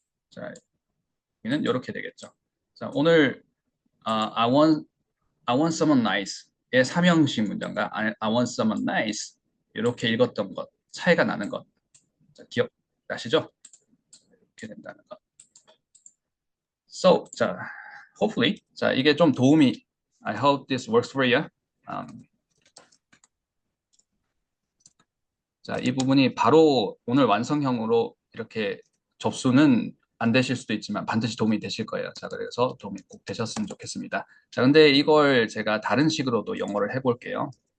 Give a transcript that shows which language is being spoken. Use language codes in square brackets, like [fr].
[ko] 자, 여기는 이렇게 되겠죠. 자, 오늘 [en] I want someone nice [ko] 의 삼형식 문장과 I want someone nice 이렇게 읽었던 것, 차이가 나는 것. 자, 기억나시죠? 이렇게 된다는 것. [en] So, 자, hopefully, 자, [ko] 이게 좀 도움이, [en] I hope this works for you. [ko] 자, 이 부분이 바로 오늘 완성형으로 이렇게 접수는 안 되실 수도 있지만 반드시 도움이 되실 거예요. 자, 그래서 도움이 꼭 되셨으면 좋겠습니다. 자, 근데 이걸 제가 다른 식으로도 영어를 해볼게요.